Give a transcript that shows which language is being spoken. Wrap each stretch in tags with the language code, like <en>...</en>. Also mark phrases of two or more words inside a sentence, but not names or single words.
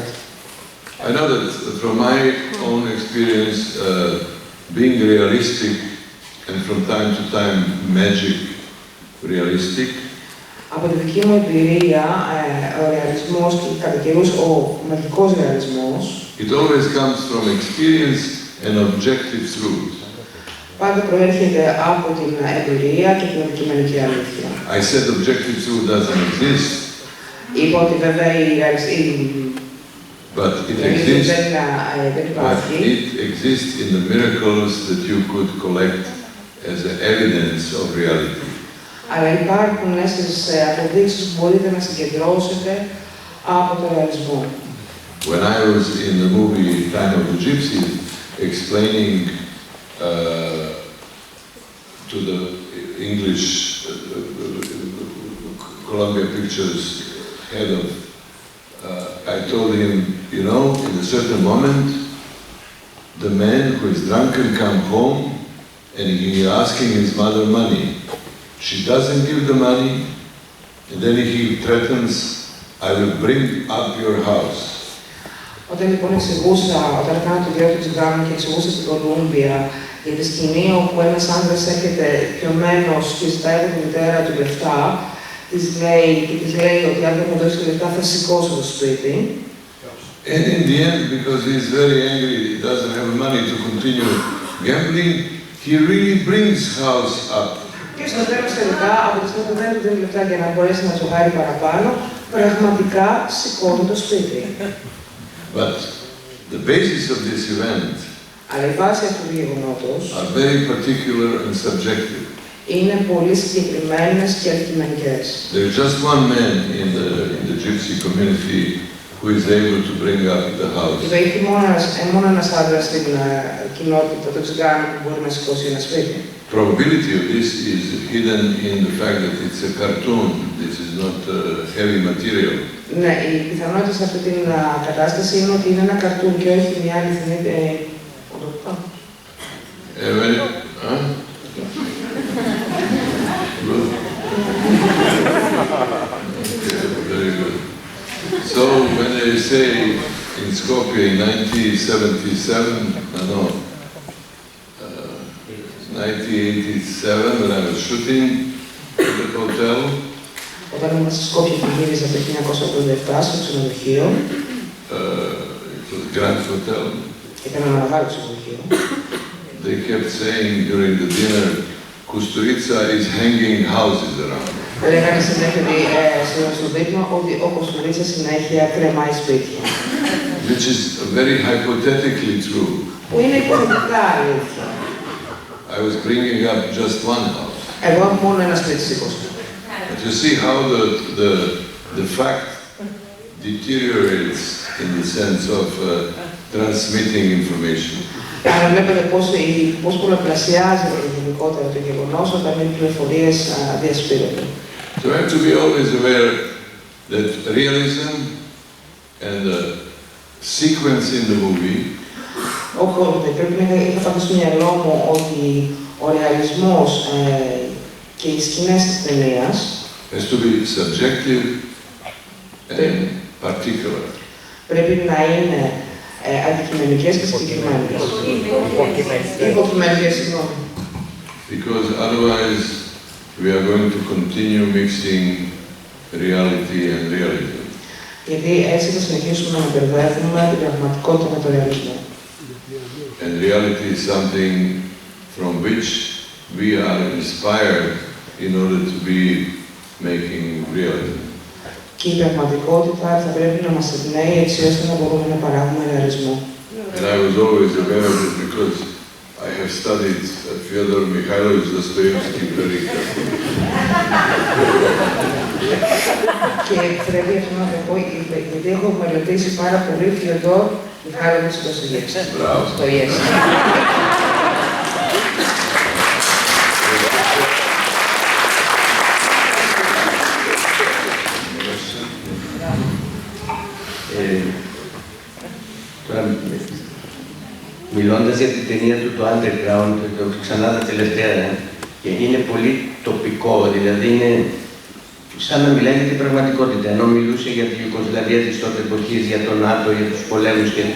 <en>I know that from my own experience, being realistic and from time to time magic realistic.</en> <el>Από τη δική μου εμπειρία, ο ρεαλισμός και κατά καιρούς ο μαγικός ρεαλισμός,</el> <en>it always comes from experience and objective truth.</en> <el>Πάντα προέρχεται από την εμπειρία και την αντικειμενική αλήθεια.</el> <en>I said objective truth doesn't exist.</en> <el>Είπα ότι βέβαια</el> <en>But it exists in the miracles that you could collect as evidence of reality.</en> <el>Αλλά υπάρχουν στις αποδείξεις που μπορείτε να συγκεντρώσετε από το ρεαλισμό.</el> <en>When I was in the movie Time of the Gypsies, explaining to the English Columbia Pictures head of, I told him, you know, in a certain moment, the man who is drunken come home and he asking his mother money. She doesn't give the money, and then he threatens, I will bring up your house.</en> <el>Όταν λοιπόν εξηγούσα, όταν έκανα το γύρο του τσιγάνου και εξηγούσα στην Κολούμπια για τη σκηνή όπου ένας άντρας έρχεται πιωμένος και ζητάει από τη μητέρα του λεφτά, της λέει ότι αν δεν μου δώσει λεφτά θα σηκώσω το σπίτι.</el> <en>And in the end, because he is very angry, he doesn't have money to continue gambling, he really brings house up.</en> <el>Και στο τέλος τελικά, από τη στιγμή που δεν του δίνει λεφτά για να μπορέσει να τζογάρει παραπάνω, πραγματικά σηκώνει το σπίτι.</el> <en>But the basis of this event</en> <el>Αλλά η βάση αυτού του γεγονότος</el> <en>are very particular and subjective.</en> <el>Είναι πολύ συγκεκριμένες και αντικειμενικές.</el> <en>There is just one man in the gypsy community who is able to bring up the house.</en> <el>Υπάρχει μόνο ένας άντρας στην κοινότητα των τσιγάνων που μπορεί να σηκώσει ένα σπίτι.</el> <en>Probability of this is hidden in the fact that it's a cartoon. This is not heavy material.</en> <el>Ναι, η πιθανότητα σε αυτή την κατάσταση είναι ότι είναι ένα καρτούν και όχι μια αληθινή.</el> <en>Very good. So when they say in Skopje in 1977, no, 1987, when I was shooting at the hotel.</en> <el>Όταν ήμουν στη Σκόπια και γύριζα το 1987 στο ξενοδοχείο.</el> <en>It was a grand hotel.</en> <el>Ήταν ένα μεγάλο ξενοδοχείο.</el> <en>They kept saying during the dinner, Κουστουρίτσα is hanging houses around.</en> <el>Λέγανε συνέχεια στο δείπνο ότι ο Κουστουρίτσα συνέχεια κρεμάει σπίτια.</el> <en>Which is very hypothetically true.</en> <el>Που είναι υποθετικά αλήθεια.</el> <en>I was bringing up just one house.</en> <el>Εγώ έχω μόνο ένα σπίτι σήκωσα.</el> <en>But you see how the fact deteriorates in the sense of transmitting information.</en> <el>Άρα βλέπετε πώς πολλαπλασιάζεται γενικότερα το γεγονός όταν οι πληροφορίες διασπείρονται.</el> <en>So I have to be always aware that realism and the sequence in the movie</en> <el>πρέπει να είχα πάντα στο μυαλό μου ότι ο ρεαλισμός και οι σκηνές της ταινίας</el> <en>has to be subjective and particular.</en> <el>Πρέπει να είναι αντικειμενικές και συγκεκριμένες. Υποκειμενικές, συγγνώμη.</el> <en>Because otherwise we are going to continue mixing reality and realism.</en> <el>Γιατί έτσι θα συνεχίσουμε να μπερδεύουμε την πραγματικότητα με το ρεαλισμό.</el> <en>And reality is something from which we are inspired in order to be making realism.</en> <el>Και η πραγματικότητα θα πρέπει να μας εμπνέει έτσι ώστε να μπορούμε να παράγουμε ρεαλισμό.</el> <en>And I was always aware of it because I have studied Fyodor Mikhailovich Dostoevsky very carefully.</en> <el>Και πρέπει αυτό να το πω, γιατί έχω μελετήσει πάρα πολύ Fyodor Mikhailovich Dostoevsky. Μπράβο. Στο yes. Τώρα, μιλώντας για την ταινία του, το Underground, το ξανά τα τελευταία, και είναι πολύ τοπικό, δηλαδή είναι σαν να μιλάει για την πραγματικότητα, ενώ μιλούσε για την Ιουγκοσλαβία της τότε εποχής, για τον ΝΑΤΟ, για τους πολέμους κλπ.</el>